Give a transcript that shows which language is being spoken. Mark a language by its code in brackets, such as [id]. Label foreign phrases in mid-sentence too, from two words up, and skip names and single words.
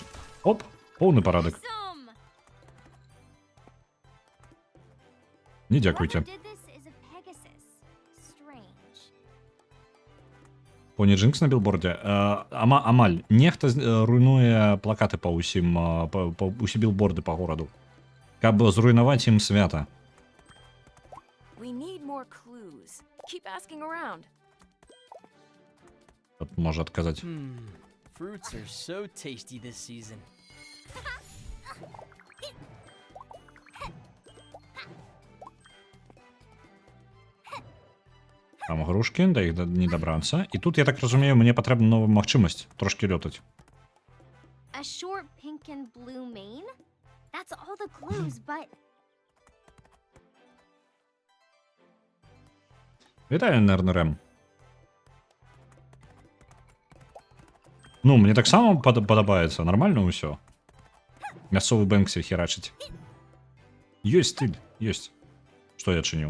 [be] Оп, поўны парадак. Не дзякуйце. Поні Джинкс на білборді. Амаль. Нехта руйнуе плакаты па ўсім, усе білборды па гораду. Каб зруйнаваць ім свята. [en] We need more clues. Keep asking around. [be] Тут можа адказаць. [en] Fruits are so tasty this season. [be] Там грушкі, да іх не дабрацца. І тут, я так разумею, мне патрэбна новая магчымасць трошкі лётаць. [en] A short pink and blue mane? That's all the clues, but... [be] Вітаю, Нернерем. Ну, мне таксама падабаецца, нармальна ўсё. Мясцовы Бэнксі херачыць. Ёсць стыль, ёсць. Што я адчыніў?